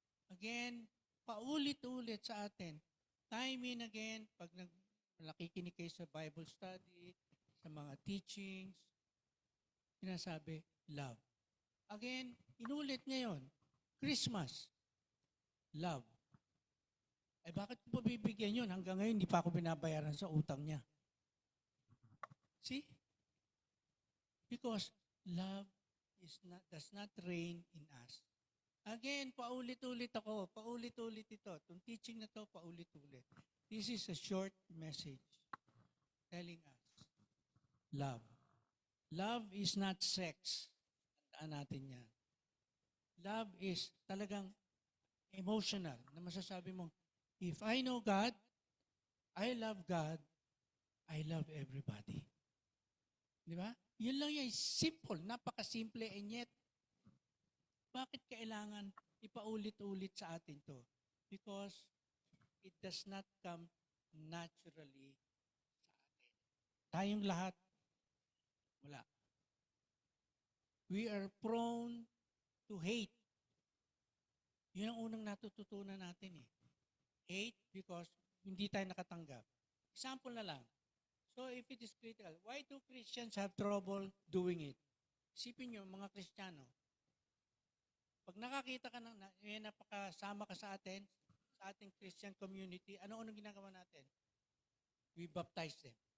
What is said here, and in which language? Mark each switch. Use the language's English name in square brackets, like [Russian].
[Filipino] Again, paulit-ulit sa atin. [English] Time and again, [Filipino] pag nakikinig kayo sa Bible study, sa mga teachings, sinasabi, love. Again, inulit ngayon, Christmas, love. Bakit ko pa bibigyan yun? Hanggang ngayon, hindi pa ako binabayaran sa utang niya. [English] See? Because love does not reign in us. [Filipino] Again, paulit-ulit ako. Paulit-ulit ito. Itong teaching na to, paulit-ulit. [English] This is a short message telling us love. Love is not sex. [Filipino] Tandaan natin yan. [English] Love is talagang emotional [Filipino] na masasabi mo, [English] if I know God, I love God, I love everybody. [Filipino] Di ba? Yun lang yan. [English] Simple. Napaka-simple. And yet, [Filipino] bakit kailangan ipaulit-ulit sa atin to? [English] Because it does not come naturally [Filipino] sa atin. Tayong lahat, wala. [English] We are prone to hate. [Filipino] Yun ang unang natututunan natin eh. [English] Hate because [Filipino] hindi tayo nakatanggap. Example na lang. [English] So if it is critical, why do Christians have trouble doing it? [Filipino] Isipin nyo, mga Kristiyano, pag nakakita ka napakasama ka sa atin, sa ating Christian community, ano-ano ginagawa natin? [English] We baptize them.